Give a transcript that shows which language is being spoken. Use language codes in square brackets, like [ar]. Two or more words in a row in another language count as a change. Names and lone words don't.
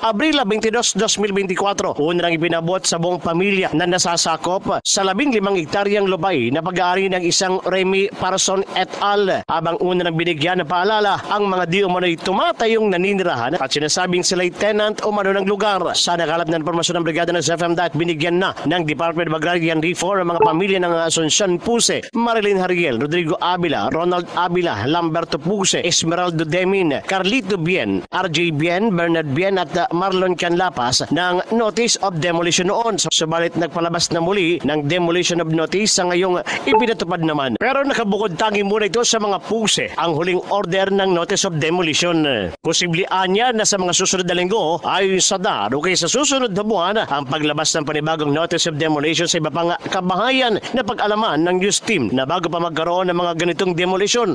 [tl] Abril 22, 2024, una nang ipinabot sa buong pamilya na nasasakop sa 15 hektaryang lupain na pag-aari ng isang Remy Parson et al. Abang una nang binigyan na paalala ang mga di umano'y tumatayong naninirahan at sinasabing sila'y tenant umano ng lugar. Sa nakalap na informasyon ng Brigada ng CFM DAIT, binigyan na ng [en] Department of Agrarian Reform [tl] ang mga pamilya ng Asuncion Puse, Marilyn Hariel, Rodrigo Abila, Ronald Abila, Lamberto Puse, Esmeraldo Demin, Carlito Bien, RJ Bien, Bernard Bien at Marlon Canlapas ng [en] Notice of Demolition [tl] noon. Subalit nagpalabas na muli ng [en] Demolition of Notice [tl] sa ngayong ipinatupad naman. Pero nakabukod tangi muna ito sa mga Puse ang huling order ng [en] Notice of Demolition. [tl] Posible anya na sa mga susunod na linggo ay sa DAR o kaya sa susunod na buwan ang paglabas ng panibagong [en] Notice of Demolition [tl] sa iba pang kabahayan na pag-alaman ng news team na bago pa magkaroon ng mga ganitong demolition.